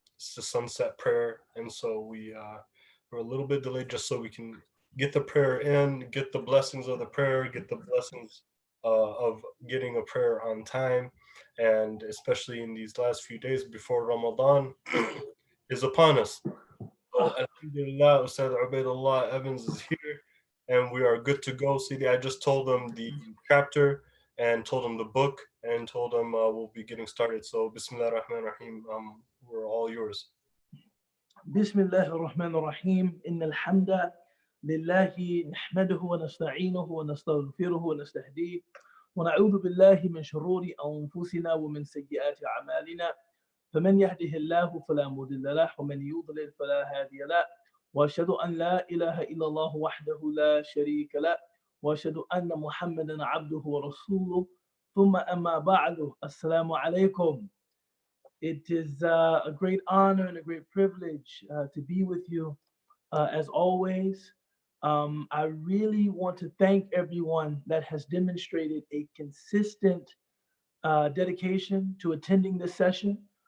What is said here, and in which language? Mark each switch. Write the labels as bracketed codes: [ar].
[en] It's the sunset prayer, and so we're a little bit delayed just so we can get the prayer in, get the blessings of the prayer, get the blessings of getting a prayer on time, and especially in these last few days before Ramadan is upon us. So, Alhamdulillah, Ustad Ubaydullah Evans is here, and we are good to go. Sidi, I just told them the chapter and told them the book and told them we'll be getting started. So, [ar] Bismillah ar-Rahman ar-Rahim, [en] we're all yours. [ar] بسم الله الرحمن الرحيم إن الحمد لله نحمده ونستعينه ونستغفره ونستهديه ونعوذ بالله من شرور أنفسنا ومن سيئات أعمالنا فمن يهده الله فلا مضل له ومن يضلل فلا هادي له وأشهد أن لا إله إلا الله وحده لا شريك له وأشهد أن محمدا عبده ورسوله ثم أما بعد السلام عليكم. [en] It is a great honor and a great privilege to be with you as always. I really want to thank everyone that has demonstrated a consistent dedication to attending this session.